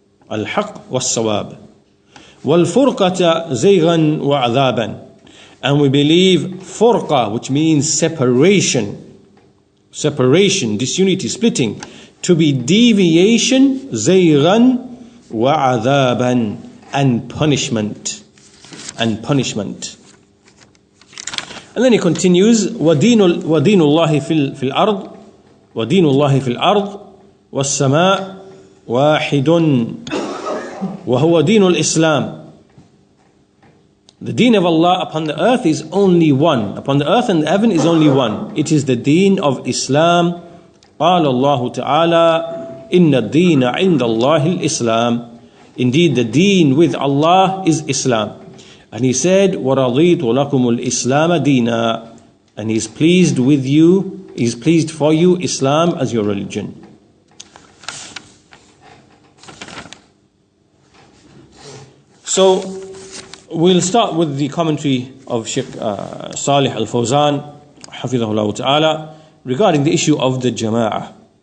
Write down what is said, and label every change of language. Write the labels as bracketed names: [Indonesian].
[Arabic] Al-haq was-sawab. Wal-furqata zaygan wa adhaban. [English] And we believe furqa, which means separation, disunity, splitting, to be deviation, [Arabic] zaygan wa adhaban, [English] and punishment. And then he continues, [Arabic] وَدِينُ اللَّهِ فِي الْأَرْضِ وَدِينُ اللَّهِ فِي الْأَرْضِ وَالسَّمَاءِ وَاحِدٌ وَهُوَ دِينُ الْإِسْلَامِ. [English] The deen of Allah upon the earth is only one. Upon the earth and the heaven is only one. It is the deen of Islam. [Arabic] قال الله تعالى إِنَّ الدِّينَ عِنْدَ اللَّهِ الْإِسْلَامِ. [English] Indeed, the deen with Allah is Islam. And he said, [Arabic] وَرَضِيتُ لَكُمُ الْإِسْلَامَ دِينًا. [English] And he's pleased with you, he's pleased for you Islam as your religion. So, we'll start with the commentary of Sheikh Salih Al-Fawzan, Hafidhahullah Ta'ala, regarding the issue of the jama'ah.